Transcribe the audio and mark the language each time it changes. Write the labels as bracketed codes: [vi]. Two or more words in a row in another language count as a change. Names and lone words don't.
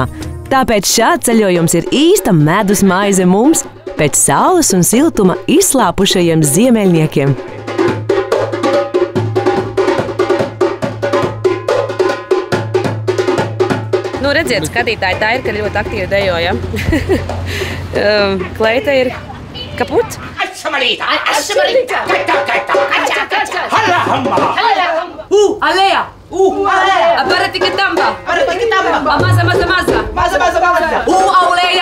[lv] Tāpēc šāds ceļojums ir īsta medus maize mums, pēc saules un siltuma izslāpušajiem ziemeļniekiem. Nu, redziet, skatītāji, tā ir, ka ļoti aktīvi dejoja. Kleita ir kaput. Ashamalita! Ashamalita! Hala hamma! Alea! Alea! Aparati kitamba! Aparati kitamba! Maza! Maza! Auleya!